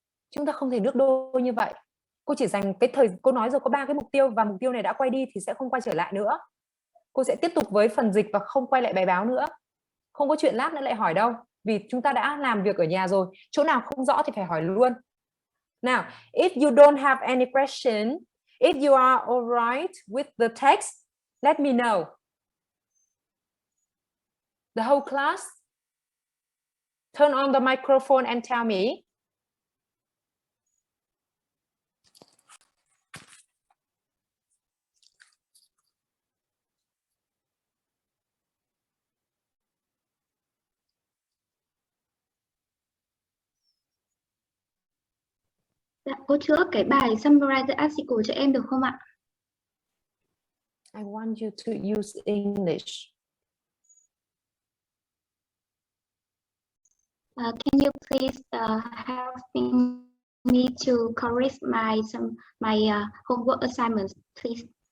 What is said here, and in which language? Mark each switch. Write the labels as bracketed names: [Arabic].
[Vietnamese] Chúng ta không thể nước đôi như vậy. Cô chỉ dành cái thời, cô nói rồi có 3 cái mục tiêu và mục tiêu này đã quay đi thì sẽ không quay trở lại nữa. Cô sẽ tiếp tục với phần dịch và không quay lại bài báo nữa. Không có chuyện lát nữa lại hỏi đâu. Vì chúng ta đã làm việc ở nhà rồi. Chỗ nào không rõ thì phải hỏi luôn. [English] Now, if you don't have any question, if you are all right with the text, let me know. The whole class, turn on the microphone and tell me. [Vietnamese] Dạ, cô chữa cái bài [English] summarize the article [Vietnamese] cho em được không ạ? [English] I want you to use English. Can you please help me to correct my homework assignments, please?